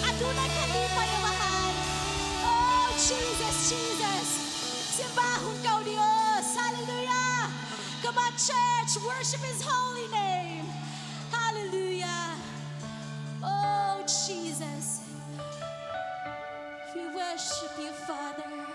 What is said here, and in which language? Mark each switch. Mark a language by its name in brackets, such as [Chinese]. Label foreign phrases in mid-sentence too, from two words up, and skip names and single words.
[Pampanga] tunay kami panumahan. [English] Oh, Jesus, Jesus. [Cebuano] Simbahon ka, O Diyos. [English] Hallelujah. Come on, church. Worship His holy name. Hallelujah. Oh, Jesus. We worship you, Father.